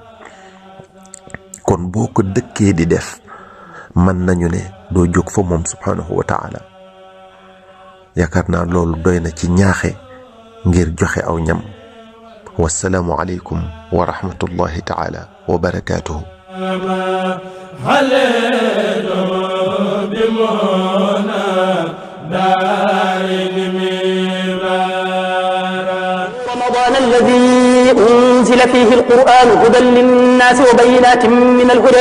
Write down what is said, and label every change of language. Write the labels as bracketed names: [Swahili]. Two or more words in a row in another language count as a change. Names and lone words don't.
[Wolof] kon boo ko dëkkee di def mën nañu ne doo jóg fa moom [Arabic] سبحانه وتعالى. [Wolof] yaakaar naa loolu doy na ci ñaaxe ngir joxe aw ñam. [Arabic] والسلام عليكم ورحمة الله تعالى وبركاته. رمضان الذي أنزل فيه القرآن هدى للناس وبينات من الهدى